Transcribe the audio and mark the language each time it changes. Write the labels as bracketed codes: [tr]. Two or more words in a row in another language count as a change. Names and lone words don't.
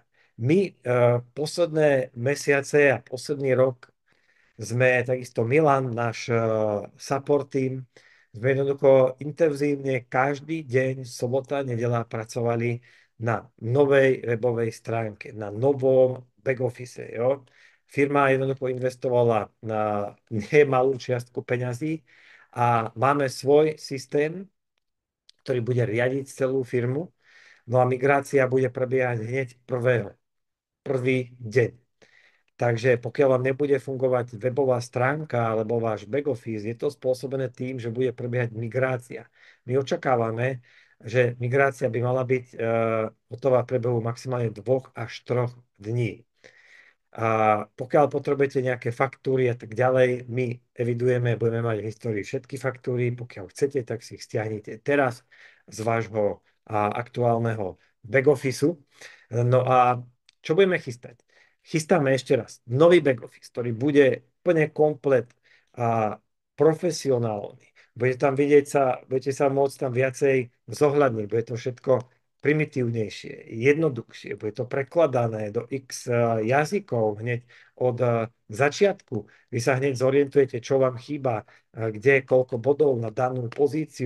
[sk] My posledné mesiace a posledný rok sme takisto Milan, náš [en] support team, [sk] sme jednoducho intenzívne každý deň, sobota, nedeľa pracovali na novej webovej stránke, na novom [en] back office. [sk] Jo? Firma jednoducho investovala na nemalú čiastku peňazí a máme svoj systém, ktorý bude riadiť celú firmu. No a migrácia bude prebiehať hneď prvý deň. Takže pokiaľ vám nebude fungovať webová stránka alebo váš [en] back office, [sk] je to spôsobené tým, že bude prebiehať migrácia. My očakávame, že migrácia by mala byť hotová v priebehu maximálne 2 až 3 dní. A pokiaľ potrebujete nejaké faktúry a tak ďalej, my evidujeme, budeme mať v histórii všetky faktúry. Pokiaľ chcete, tak si ich stiahnite teraz z vášho aktuálneho [en] back officeu. [sk] No a čo budeme chystať? Chystáme ešte raz nový [en] back office, [sk] ktorý bude úplne komplet profesionálny. Budete sa môcť tam viacej zohľadniť. Bude to všetko primitívnejšie, jednoduchšie. Bude to prekladané do x jazykov hneď od začiatku. Vy sa hneď zorientujete, čo vám chýba, kde, koľko bodov na danú pozíciu.